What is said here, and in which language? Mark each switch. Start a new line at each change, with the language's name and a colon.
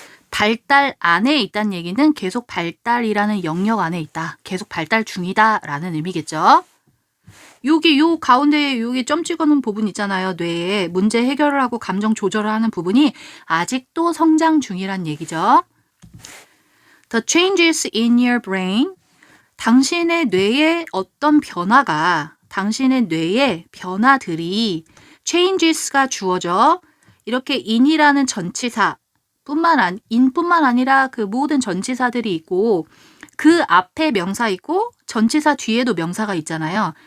Korean: 발달 안에 있다는 얘기는 계속 발달이라는 영역 안에 있다. 계속 발달 중이다 라는 의미겠죠. 여기 요 가운데 여기 점 찍어놓은 부분 있잖아요. 뇌에 문제 해결을 하고 감정 조절을 하는 부분이 아직도 성장 중이란 얘기죠.
English: The changes in your brain.
Korean: 당신의 뇌에 어떤 변화가, 당신의 뇌의 변화들이 changes가 주어져 이렇게 in이라는 전치사 in뿐만 아니라 그 모든 전치사들이 있고 그 앞에 명사 있고 전치사 뒤에도 명사가 있잖아요.